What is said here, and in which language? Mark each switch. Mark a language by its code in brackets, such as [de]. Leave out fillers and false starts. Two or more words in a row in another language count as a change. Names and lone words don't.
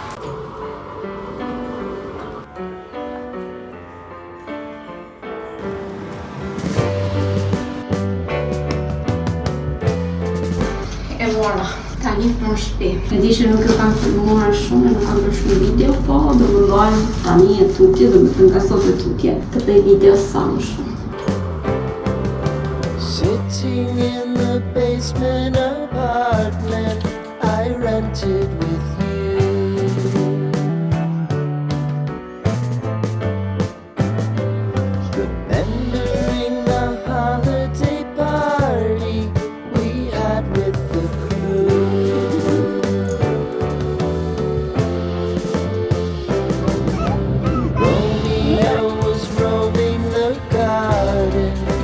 [sq] E mora. Tani në shtëpi. E di që nuk ju kam filmuar shumë, nuk kam bërë shumë video, po do mundohem tani e tutje, do me të nga sot e tutje, të bëj video sa më shumë. [en] Sitting in the basement apartment I rented with you. Remembering the holiday party we had with the Romeo was roaming the garden.